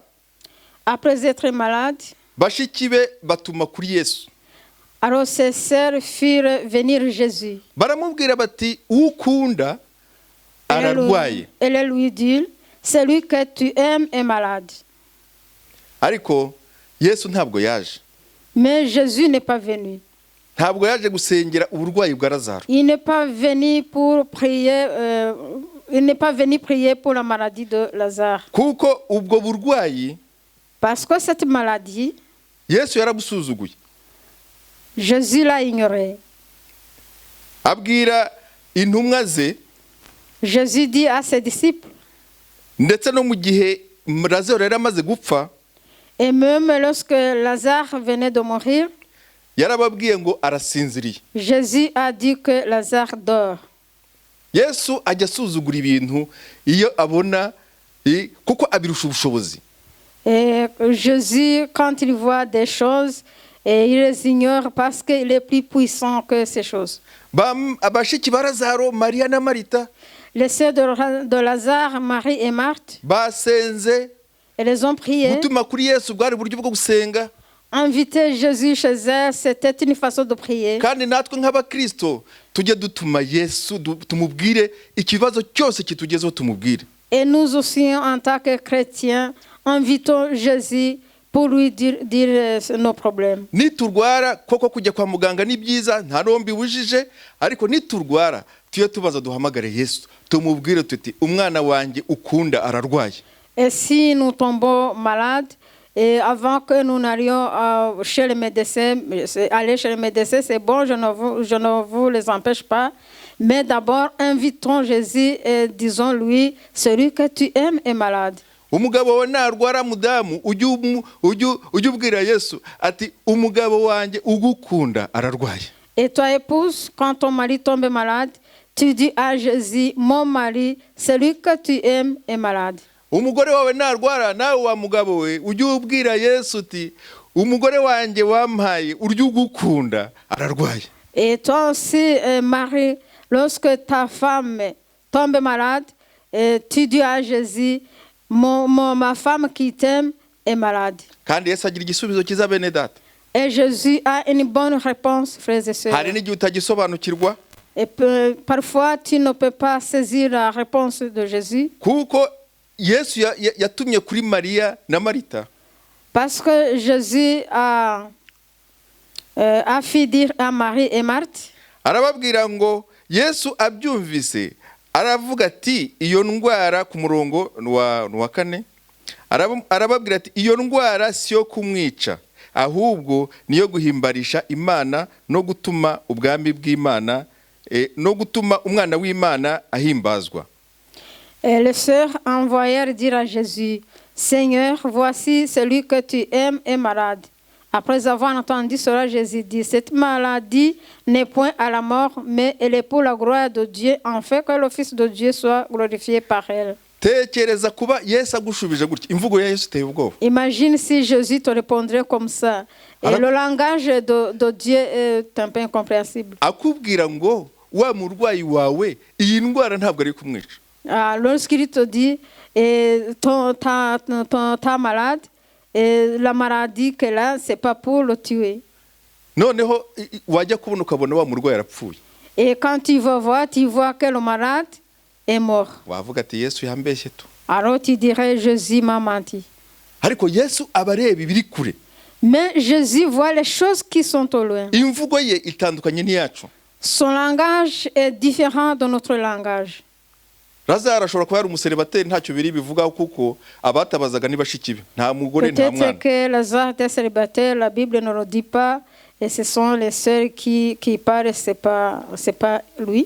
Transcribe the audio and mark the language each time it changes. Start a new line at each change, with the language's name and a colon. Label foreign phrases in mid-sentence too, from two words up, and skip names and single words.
French: Après être malade,
Kinyarwanda: bashiki be batuma kuri Yesu.
French: alors ses sœurs firent venir Jésus.
Kinyarwanda: Baramubwira bati ukunda ararwaye.
French: Elles lui dirent, celui que tu aimes est malade.
Kinyarwanda: Ariko Yesu ntabwo yaje.
French: Mais Jésus n'est pas venu.
Kinyarwanda: Ntabwo yaje gusengera uburwayi bwa Lazaro.
French: Il n'est pas venu pour prier. Il n'est pas venu prier pour la maladie de Lazare.
Kinyarwanda: Kuko ubwo burwayi
French: Parce que cette maladie,
Kinyarwanda: Yesu yarabusuzuguye.
French: Jésus l'a ignoré.
Kinyarwanda: Abwira intumwa ze
French: Jésus dit à ses disciples,
Kinyarwanda: ndetse no mu gihe Lazaro yari amaze gupfa,
French: et même lorsque Lazare venait de mourir,
Kinyarwanda: yarababwiye ngo arasinziriye.
French: Jésus a dit que Lazare dort.
Kinyarwanda: Yesu ajya asuzugura ibintu iyo abona kuko abirusha ubushobozi.
French: Et Jésus, quand il voit des choses, et il les ignore parce qu'il est plus puissant que ces choses.
Kinyarwanda: Abashiki ba Lazaro, Maria na Marita,
French: Les sœurs de Lazare, Marie et Marthe,
Kinyarwanda: basenze
French: elles les ont prié.
Kinyarwanda: gutuma kuri Yesu bwari buryo bwo gusenga.
French: Inviter Jésus chez elles, c'était une façon de prier.
Kinyarwanda: Kandi natwe nk'abakristo tujye dutuma Yesu tumubwire ikibazo cyose kitugezeho tumubwire.
French: Et nous aussi, en tant que chrétiens, invitons Jésus pour lui dire nos problèmes.
Kinyarwanda: Niturwara koko kujya kwa muganga ni byiza nta rombi bujije, ariko niturwara tuye tubaza duhamagare Yesu tumubwire tuti umwana wanjye ukunda ararwaye.
French: Et si nous tombons malades, et avant que nous n'allions chez le médecin, aller chez le médecin, c'est bon, je ne vous les empêche pas. Mais d'abord, invitons Jésus et disons-lui, celui que tu aimes est malade.
Kinyarwanda: Umugabo wawe narwara mudamu ujye ubwira Yesu ati umugabo wanjye ugukunda ararwaye.
French: Et toi, épouse, quand ton mari tombe malade, tu dis à Jésus, mon mari, celui que tu aimes est malade.
Kinyarwanda: Umugore wawe narwara nawe wa mugabo we ujye ubwira Yesu uti umugore wanjye wampaye urya ugukunda ararwaye.
French: Et toi aussi, Marie, lorsque ta femme tombe malade, tu dis à Jésus, ma femme qui t'aime est malade.
Kinyarwanda: Kandi Yesu agira igisubizo cyiza bene data.
French: Et Jésus a une bonne réponse, frères et sœurs.
Kinyarwanda: Hari n'igihe utagisobanukirwa.
French: Et parfois, tu ne peux pas saisir la réponse de Jésus.
Kinyarwanda: Kuko Yesu yatumye kuri Maria na Marita.
French: Parce que Jésus a fait dire à Marie et Marthe.
Kinyarwanda: Arababwira ngo Yesu abyumvise aravuga ati iyo ndwara ku murongo wa 4 arababwira ati iyo ndwara siyo kumwica ahubwo niyo guhimbarisha Imana no gutuma ubwami bw'Imana no gutuma umwana w'Imana ahimbazwa.
French: Et les sœurs envoyèrent dire à Jésus, Seigneur, voici celui que tu aimes est malade. Après avoir entendu cela, Jésus dit, cette maladie n'est point à la mort, mais elle est pour la gloire de Dieu, en fait que le Fils de Dieu soit glorifié par elle.
Kinyarwanda: Tekereza kuba Yesu agushubije gutya imvugo ya Yesu teye ubwoba.
French: Imagine si Jésus te répondrait comme ça. Et le langage de Dieu est un peu incompréhensible.
Kinyarwanda: Akubwira ngo wa murwayi wawe iyi ndwara ntabwo ari kumwica.
French: Lorsqu'il te dit, ta malade, et la maladie qu'elle a, c'est pas pour le tuer.
Kinyarwanda: Noneho wajya kubona ukabona wa murwayi arapfuye.
French: Et quand tu vas voir, tu vois que le malade est mort.
Kinyarwanda: wavuga ati Yesu yambeshye tu.
French: Alors tu dirais, Jésus m'a menti.
Kinyarwanda: Ariko Yesu abareba ibiri kure.
French: Mais Jésus voit les choses qui sont au loin.
Kinyarwanda: Imvugo ye itandukanye n'iyacu.
French: Son langage est différent de notre langage.
Kinyarwanda: Lazaro ashobora kuba ari umuseribateri ntacyo biri bivugaho kuko abatabazaga nibashiki be nta mugore nta mwana.
French: Peut-être que Lazare était célibataire, la Bible ne le dit pas, et ce sont les sœurs qui parlent, c'est pas lui.